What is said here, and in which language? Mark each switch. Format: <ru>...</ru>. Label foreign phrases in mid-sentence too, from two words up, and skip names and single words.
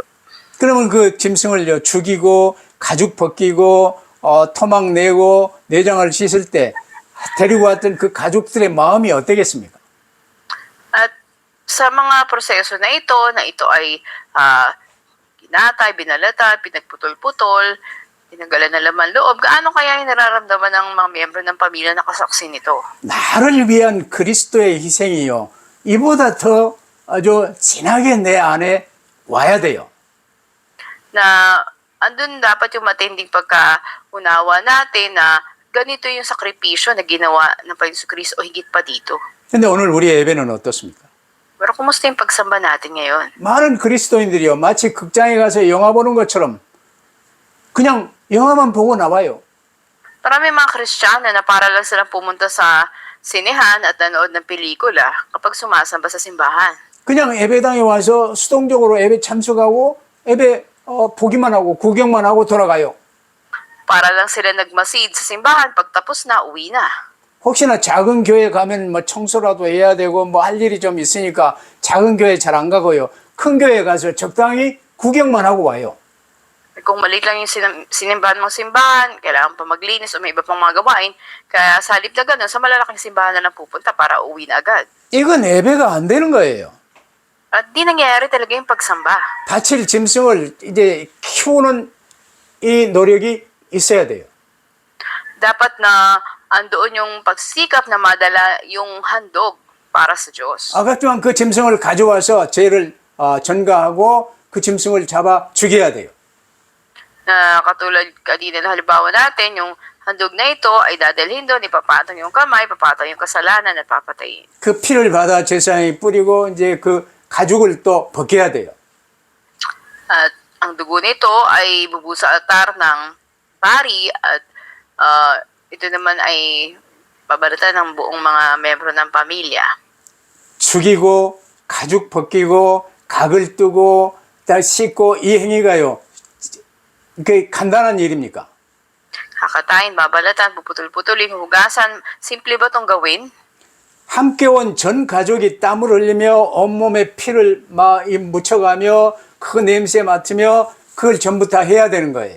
<ko>그러면 그 짐승을 죽이고 가죽 벗기고 토막 내고 내장을 씻을 때 데리고 왔던 그 가족들의 마음이 어떻겠습니까?</ko> <tl>At sa mga proseso na ito ay ginatay, binalatan, pinagputol-putol, tinanggalan ng laman loob, gaano kaya yung nararamdaman ng mga miyembro ng pamilya na kasaksi nito?</tl> <ko>나를 위한 그리스도의 희생이요, 이보다 더 아주 진하게 내 안에 와야 돼요.</ko> <tl>Na andun dapat yung matinding pagkaunawa natin na ganito yung sakripisyo na ginawa ng Panginoon Kristo o higit pa dito.</tl> <ko>근데 오늘 우리 예배는 어떻습니까?</ko> <tl>Pero kumusta yung pagsamba natin ngayon?</tl> <ko>많은 그리스도인들이요, 마치 극장에 가서 영화 보는 것처럼 그냥 영화만 보고 나와요.</ko> <tl>Marami mga Kristiyano na para lang silang pumunta sa sinehan at nanood ng pelikula kapag sumasamba sa simbahan.</tl> <ko>그냥 예배당에 와서 수동적으로 예배 참석하고 예배 보기만 하고 구경만 하고 돌아가요.</ko> <tl>Para lang sila nagmasid sa simbahan, pagtapos na, uwi na.</tl> <ko>혹시나 작은 교회 가면 뭐 청소라도 해야 되고 뭐 할 일이 좀 있으니까 작은 교회 잘 안 가고요. 큰 교회 가서 적당히 구경만 하고 와요.</ko> <tl>Kung maliit lang yung sinimbahan mong simbahan, kailangan pa maglinis o may iba pang mga gawain, kaya sa halip na ganun, sa malalaking simbahan na lang pupunta para uwi na agad.</tl> <ko>이건 예배가 안 되는 거예요.</ko> <tl>At di nangyayari talaga yung pagsamba.</tl> <ko>바칠 짐승을 이제 키우는 이 노력이 있어야 돼요.</ko> <tl>Dapat na andoon yung pagsikap na madala yung handog para sa Diyos.</tl> <ko>아깝지만 그 짐승을 가져와서 죄를 전가하고 그 짐승을 잡아 죽여야 돼요.</ko> <tl>Na katulad kanina na halimbawa natin, yung handog na ito ay dadalhin doon, ipapatong yung kamay, ipapatong yung kasalanan at papatayin.</tl> <ko>그 피를 받아 제사장이 뿌리고 이제 그 가죽을 또 벗겨야 돼요.</ko> <tl>At ang dugo nito ay bubusa sa altar ng pari at ito naman ay babalatan ng buong mga membro ng pamilya.</tl> <ko>죽이고 가죽 벗기고 각을 뜨고 다 씻고 이 행위가요, 그 간단한 일입니까?</ko> <tl>Kakatayin, babalatan, puputol-putulin, hugasan. Simple ba itong gawin?</tl> <ko>함께 온 전 가족이 땀을 흘리며 온몸에 피를 막 묻혀가며 그 냄새 맡으며 그걸 전부 다 해야 되는 거예요.</ko>